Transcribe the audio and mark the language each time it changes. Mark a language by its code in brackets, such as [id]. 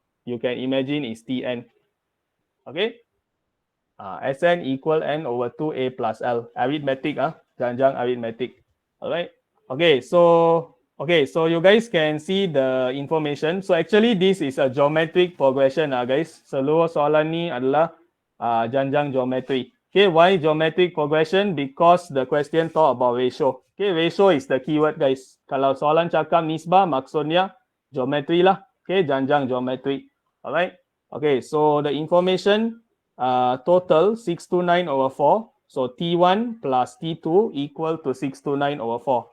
[en] You can imagine is Tn. Okay? Sn equal n over 2a plus L. [ms] Arithmetic, jangan arithmetic. Alright? [en] Okay, so you guys can see the information. So actually this is a geometric progression, guys. [ms] Seluruh soalan ni adalah janjang geometry. [en] Okay, why geometric progression? Because the question talk about ratio. Okay, ratio is the keyword, guys. [ms] Kalau soalan cakap nisbah, maksudnya geometry lah. [en] Okay, janjang geometry. Alright. Okay, so the information total 629 over 4. So T1 plus T2 equal to 629 over 4.